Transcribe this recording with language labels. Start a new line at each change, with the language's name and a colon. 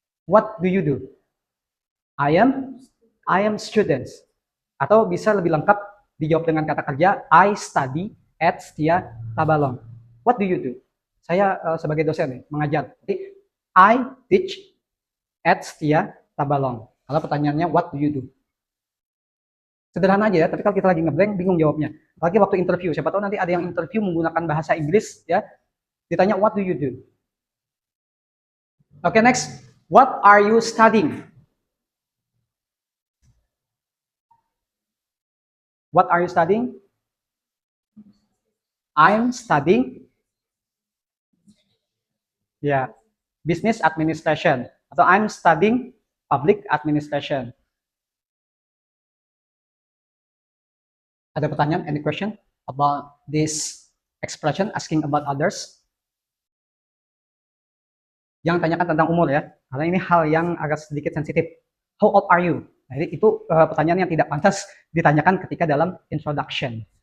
English: What do you do? I am students.
Indonesian: Atau bisa lebih lengkap dijawab dengan kata kerja
English: I study at Setia Tabalong. What do you do?
Indonesian: Saya sebagai dosen nih, mengajar.
English: Jadi I teach at Setia Tabalong.
Indonesian: Kalau pertanyaannya
English: what do you do?
Indonesian: Sederhana aja ya, tapi kalau kita lagi ngeblank bingung jawabnya. Apalagi waktu interview, siapa tahu nanti ada yang interview menggunakan bahasa Inggris ya. Ditanya
English: what do you do? Okay, next. What are you studying? What are you studying? I'm studying business administration atau I'm studying public administration.
Indonesian: Ada pertanyaan?
English: Any question about this expression asking about others?
Indonesian: Jangan tanyakan tentang umur ya, karena ini hal yang agak sedikit sensitif.
English: How old are you?
Indonesian: Nah, itu pertanyaan yang tidak pantas ditanyakan ketika dalam introduction.